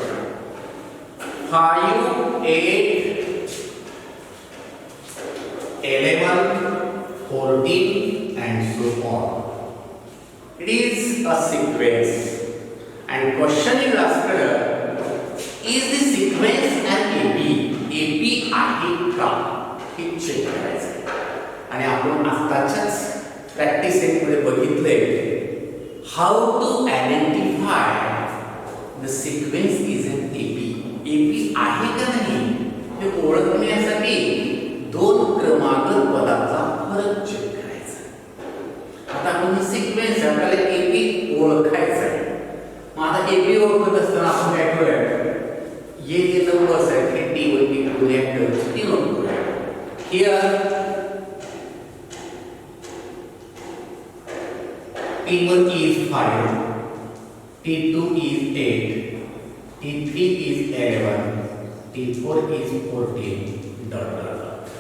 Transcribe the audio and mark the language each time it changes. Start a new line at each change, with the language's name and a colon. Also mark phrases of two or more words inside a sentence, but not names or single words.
English: 5 8 11 14 and so on. It is a sequence and question is asked, is the sequence an AP?
Marathi: AP आहे का हे चेक करायचं. आणि आपण आताच्याच
English: practice set
Marathi: मध्ये बघितले
English: how to identify the sequence is an AP.
Marathi: AP आहे का नाही हे ओळखण्यासाठी दोन क्रमागत पदाचा फरक चेक करायचा. आता आपण सिक्वेन्स आपल्याला AP ओळखायचा आहे. मग आता AP ओळखत असताना आपण काय करूया, ये नंबर्स आहेत हे T1 T2 रिएक्टर्स ती नोट करूया.
English: हियर T1 is 5, T2 is 8, T3 is 11, T4 is 14. Dot dot dot.